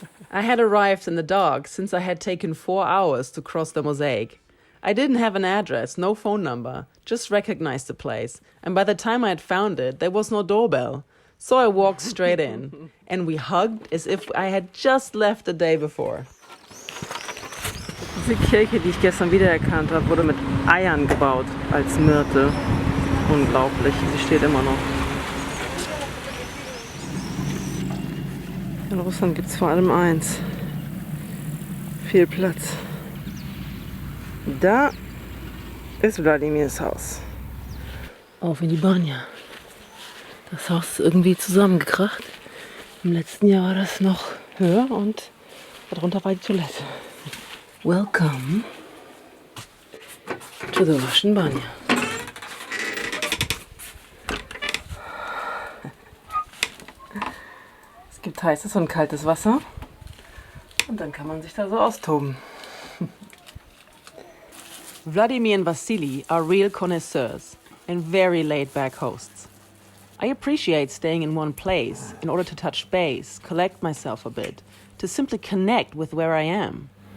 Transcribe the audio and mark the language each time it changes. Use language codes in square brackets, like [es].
[en] I had arrived in the dark since I had taken 4 hours to cross the mosaic. I didn't have an address, no phone number, just recognized the place. And by the time I had found it, there was no doorbell. So I walked straight in. And we hugged as if I had just left the day before. [de] Diese Kirche, die ich gestern wiedererkannt habe, wurde mit Eiern gebaut als Myrte. Unglaublich, sie steht immer noch. In Russland gibt es vor allem eins. Viel Platz. Da ist Wladimirs Haus. Auf in die Banja. Das Haus ist irgendwie zusammengekracht. Im letzten Jahr war das noch höher und darunter war die Toilette. [en] Welcome to the Russian Banja. [de] Es gibt heißes und kaltes Wasser und dann kann man sich da so austoben. [en] Vladimir and Vasily are real connoisseurs and very laid-back hosts. I appreciate staying in one place in order to touch base, collect myself a bit, to simply connect with where I am.